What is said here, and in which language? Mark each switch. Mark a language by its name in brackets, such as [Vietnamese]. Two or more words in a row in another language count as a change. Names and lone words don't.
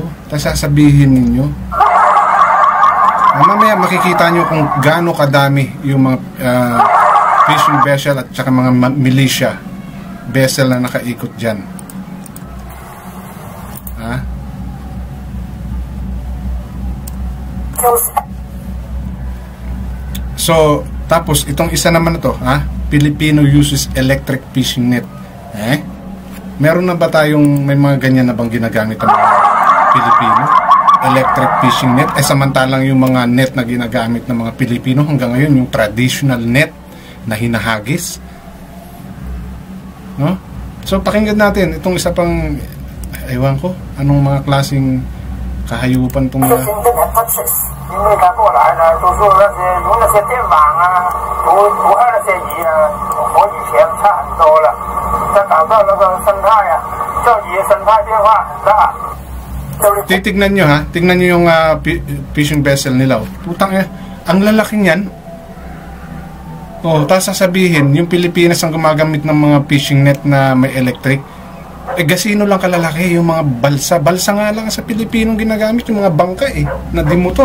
[Filipino] Tapos sasabihin ninyo, mamaya makikita nyo kung gaano kadami yung mga [English] fishing vessel [Filipino] at saka mga [English] militia vessel [Filipino] na nakaikot dyan. So, tapos itong isa naman na to, [English] Filipino uses electric fishing net. [Filipino] Meron na ba tayong may mga ganyan na bang ginagamit ang mga Pilipino? [English] Electric fishing net. [Filipino] Samantalang yung mga net na ginagamit ng mga Pilipino hanggang ngayon, yung [English] traditional net [Filipino] na hinahagis. No? So, pakinggan natin itong isa pang, ewan ko, anong mga klaseng kahayupan itong mga... [Chinese] 因为他过来呢，都说那些用那些电网啊，捕二那些鱼呢，和以前差很多了。这搞到那个生态啊，这鱼生态变化很大。 [Filipino] Titignan nyo tignan nyo yung [English] fishing vessel [Filipino] nila. Putang ang lalaki niyan. Tapos sasabihin, yung Pilipinas ang gumagamit ng mga [English] fishing net [Filipino] na may electric. gasino lang kalalaki yung mga balsa. Balsa nga lang sa Pilipinong ginagamit, yung mga bangka na dimotor.